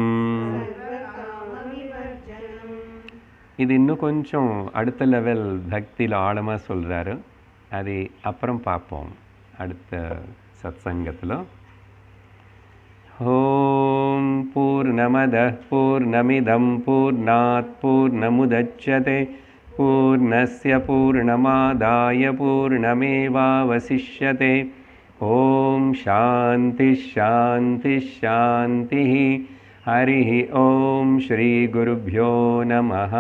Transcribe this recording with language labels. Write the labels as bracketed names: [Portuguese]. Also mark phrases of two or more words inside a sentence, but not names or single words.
[Tamil] இது இன்னும் கொஞ்சம் அடுத்த லெவல் பக்தியில் ஆழமாக சொல்கிறாரு. அது அப்புறம் பார்ப்போம் அடுத்த சத்சங்கத்தில். [Sanskrit] ॐ पूर्णमदः पूर्णमिदं पूर्णात् पूर्णमुदच्यते पूर्णस्य पूर्णमादाय पूर्णमेवावशिष्यते. ॐ शान्ति शान्ति शान्ति. हरिः ॐ श्रीगुरुभ्यो नमः.